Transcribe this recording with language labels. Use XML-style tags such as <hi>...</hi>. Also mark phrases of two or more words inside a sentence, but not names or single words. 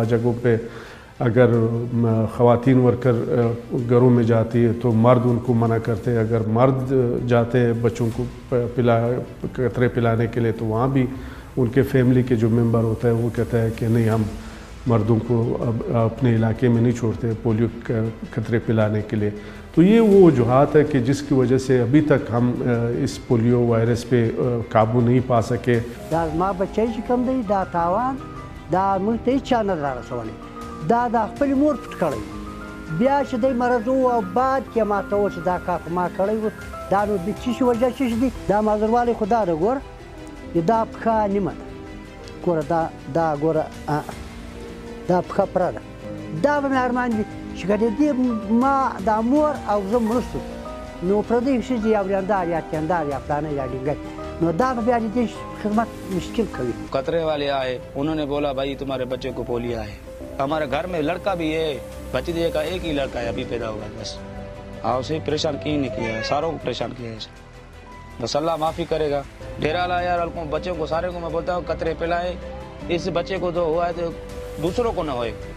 <ur>بعض جگہوں پہ اگر خواتین ورکر گھروں میں جاتی ہے تو مرد انکو منع کرتے ہیں، اگر مرد جاتے ہیں بچوں کو قطرے پلانے کے لیے تو وہاں بھی انکے فیملی کے جو ممبر ہوتا ہے وہ کہتا ہے کہ نہیں، ہم مردوں کو اپنے علاقے میں نہیں چھوڑتے پولیو قطرے پلانے کے لیے. تو یہ وہ وجوہات ہے کہ جسکی وجہ سے ابھی تک ہم اس پولیو وائرس پہ قابو نہیں پا سکے.</ur> <ps>دا موږ ته هېچا نه را رسولی دا د خپلې مور پټ کړی بیا چې دی مرض و او بعد کې ماته و چې دا کار ما کړی و دا نو د څه شي وجه څه دی دا معذوروالی خو دا ده ګوره دا پښه نیمه ده ګوره دا ګوره دا پښه پره ده دا به مې ارمان وي چې که د دې ما دا مور او زه مړه شو نو پردۍ ښځې یا وریندار یا تیندار یا فلانه یا ډینګۍ نو دا به بیا د دې خدمت مشکل کوي</ps> <ur>قطرے والے آئے انہوں نے بولا بھائی تمہارے بچے کو پولیو ہے ہمارے گھر میں لڑکا بھی ہے بھتیجے کا ایک ہی لڑکا ہے ابھی پیدا ہوا بس ہاں اسے پریشان کی نہیں کیا ہے ساروں کو پریشان کیا ہے بس اللہ معافی کرے گا ڈیرہ لا یار بچوں کو سارے کو میں بولتا ہوں قطرے پلائے اس بچے کو تو ہوا ہے تو دوسروں کو نہ ہوئے</ur>